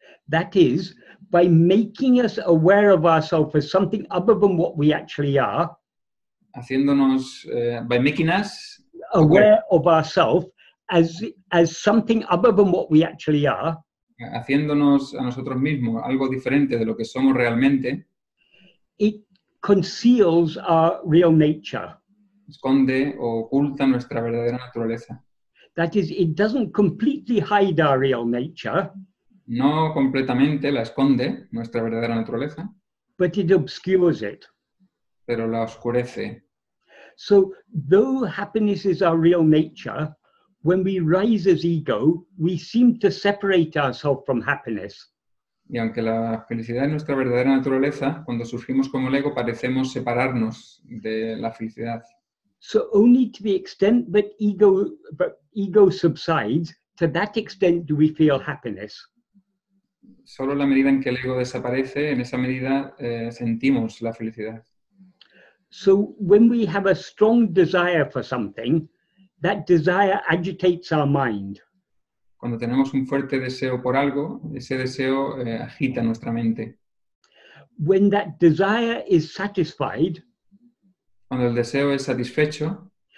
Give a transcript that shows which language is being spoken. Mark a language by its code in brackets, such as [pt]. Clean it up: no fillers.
[en] That is, by making us aware of ourselves as something other than what we actually are. [es] Haciéndonos, [en] by making us aware of ourselves as something other than what we actually are. [es] Haciéndonos a nosotros mismos algo diferente de lo que somos realmente. [en] It conceals our real nature. [es] Esconde o oculta nuestra verdadera naturaleza. [en] That is, it doesn't completely hide our real nature. [es] No completamente la esconde, nuestra verdadera naturaleza. [en] But it obscures it. [es] Pero la oscurece. [en] So, though happiness is our real nature, when we rise as ego, we seem to separate ourselves from happiness. [es] Y aunque la felicidad es nuestra verdadera naturaleza, cuando surgimos como el ego parecemos separarnos de la felicidad. [en] So only to the extent that ego subsides, to that extent do we feel happiness. [es] Solo en la medida en que el ego desaparece, en esa medida sentimos la felicidad. [en] So when we have a strong desire for something, that desire agitates our mind. [es] Cuando tenemos un fuerte deseo por algo, ese deseo agita nuestra mente. [en] When that desire is satisfied, [es] cuando el deseo es satisfecho,